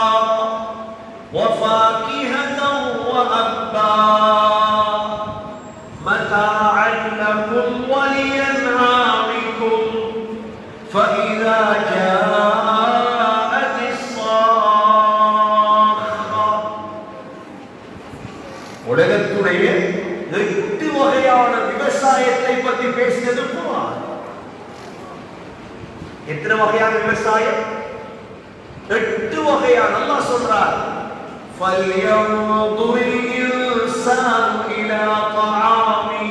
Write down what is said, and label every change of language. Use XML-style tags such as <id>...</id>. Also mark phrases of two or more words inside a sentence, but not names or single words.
<ar>وفاكهة وأبا متاعا لكم ولأنعامكم فإذا جاءت الصاخة</ar> <ta>உலகத்துடைய 8 வகையான விவசாயத்தை பற்றி பேசினது குர்ஆன். எத்தனை வகையான விவசாயம்? 8 வகையான. அல்லாஹ் சொல்றார்</ta> <ar>فلينظر الإنسان إلى طعامه.</ar>